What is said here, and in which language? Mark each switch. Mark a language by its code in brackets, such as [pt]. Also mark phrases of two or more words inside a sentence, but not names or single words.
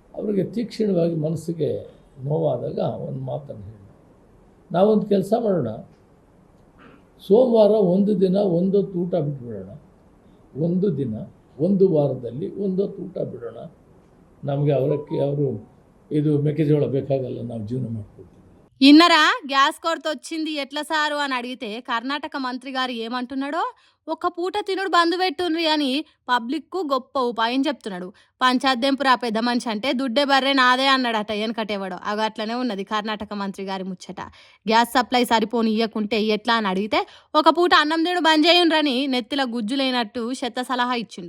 [kn] ಅವ್ರಿಗೆ ತೀಕ್ಷ್ಣವಾಗಿ ಮನಸ್ಸಿಗೆ ನೋವಾದಾಗ ಒಂದು ಮಾತನ್ನು ಹೇಳಿ, ನಾವೊಂದು ಕೆಲಸ ಮಾಡೋಣ, ಸೋಮವಾರ ಒಂದು ದಿನ ಒಂದೊತ್ತು ಊಟ ಬಿಟ್ಬಿಡೋಣ, ಒಂದು ದಿನ ಒಂದು ವಾರದಲ್ಲಿ ಒಂದೊತ್ತು ಊಟ ಬಿಡೋಣ, ನಮಗೆ ಅವರಕ್ಕೆ ಅವರು ಇದು ಮೆಕ್ಕೆಜೋಳ ಬೇಕಾಗಲ್ಲ, ನಾವು ಜೀವನ ಮಾಡ್ಕೊಳ್ತೀವಿ. [te] ఇన్నరా గ్యాస్ కొరత వచ్చింది ఎట్లా సారు అని అడిగితే కర్ణాటక మంత్రి గారు ఏమంటున్నాడో, ఒక్క పూట తినుడు బంద్ పెట్టుండ్రి అని పబ్లిక్ కు గొప్ప ఉపాయం చెప్తున్నాడు. పంచాద్దెంపురా పెద్ద మనిషి అంటే దుడ్డే బర్రె నాదే అన్నాడట వెనకటేవాడు. అవి అట్లనే ఉన్నది కర్ణాటక మంత్రి గారి ముచ్చట. గ్యాస్ సప్లై సరిపోని ఇయ్యకుంటే ఎట్లా అని అడిగితే ఒక పూట అన్నం తినుడు బంద్ చేయుండ్రని నెత్తిల గుజ్జు లేనట్టు చెత్త సలహా ఇచ్చిండు.